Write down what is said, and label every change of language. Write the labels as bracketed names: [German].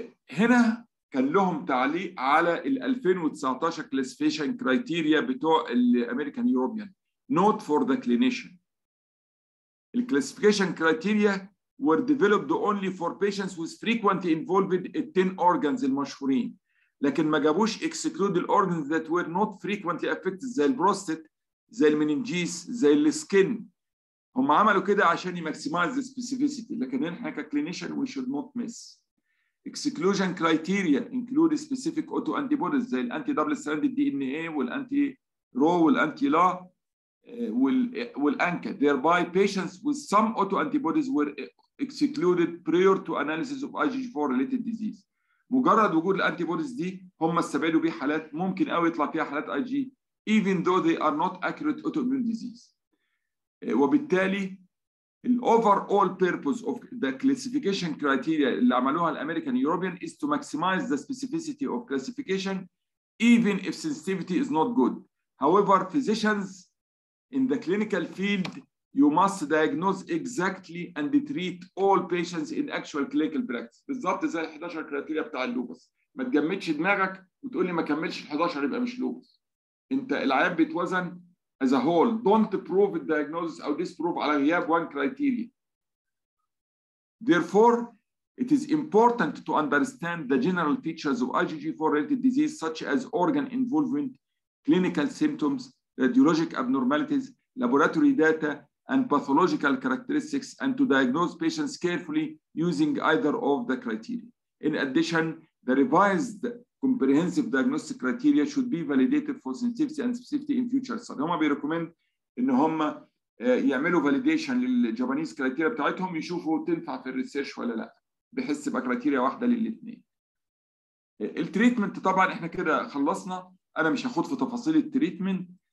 [Arabic] هنا كان لهم تعليق على ال [English] 2019 classification criteria [Arabic] بتوع الامريكان يوروبيان. [English] Note for the clinician. The classification criteria were developed only for patients with frequently involved in 10 organs المشهورين. [Arabic] لكن ما جابوش [English] exclude the organs that were not frequently affected [Arabic] زي البروستات زي المننجيس زي السكين. هم عملوا كده عشان يماكسمايز السبيسيفيسيتي، لكن احنا ككلينيشن [English] We should not miss. Exclusion criteria include specific auto antibodies زي الانتي double strand D N A والانتي Ro والانتي La والانكا. thereby patients with some autoantibodies were excluded prior to analysis of IgG4 related disease. [Arabic] مجرد وجود الانتي بوديز دي هم استبعدوا بيه حالات ممكن قوي يطلع فيها حالات اي جي [English] even though they are not accurate autoimmune disease. وبالتالي overall purpose of the classification criteria [Arabic] اللي عملوها الامريكان يوروبيان [English] is to maximize the specificity of classification even if sensitivity is not good. However, physicians in the clinical field you must diagnose exactly and treat all patients in actual clinical practice. [Arabic] بالظبط زي ال 11 كرايتيريا بتاع اللوبس. ما تجمدش دماغك وتقول لي ما كملش ال 11 يبقى مش لوبس. انت العيان بيتوزن [English] as a whole don't prove the diagnosis أو disprove على غياب one criteria. Therefore, it is important to understand the general features of IgG4-related disease, such as organ involvement, clinical symptoms, radiologic abnormalities, laboratory data, and pathological characteristics, and to diagnose patients carefully using either of the criteria. In addition, the revised comprehensive diagnostic criteria should be validated for sensitivity and specificity in future studies. [Arabic] هم بيريكومند ان هم يعملوا فاليديشن للجابانيز كرايتيريا بتاعتهم، يشوفوا تنفع في الريسيرش ولا لا، بحيث تبقى كرايتيريا واحده للاثنين. التريتمنت طبعا احنا كده خلصنا، انا مش هاخد في تفاصيل التريتمنت.